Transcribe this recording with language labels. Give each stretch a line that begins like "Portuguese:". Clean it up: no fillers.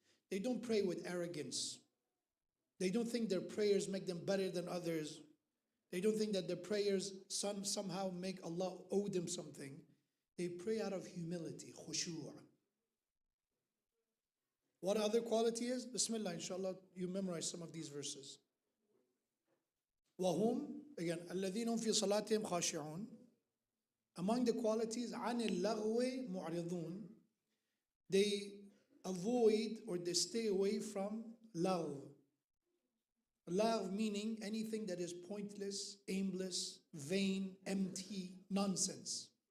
English: They don't pray with arrogance. They don't think their prayers make them better than others. They don't think that their prayers somehow make Allah owe them something. They pray out of humility, khushu'. What other quality is? Bismillah, inshallah, you memorize some of these verses.
Arabic: وَهُمْ,
English: again,
Arabic: الَّذِينَ هُمْ فِي صَلَاتِهِمْ خَاشِعُونَ.
English: Among the qualities,
Arabic: عَنِ اللَّغْوِ مُعْرِضُونَ.
English: They avoid or they stay away from lagh. Lagh meaning anything that is pointless, aimless, vain, empty, nonsense.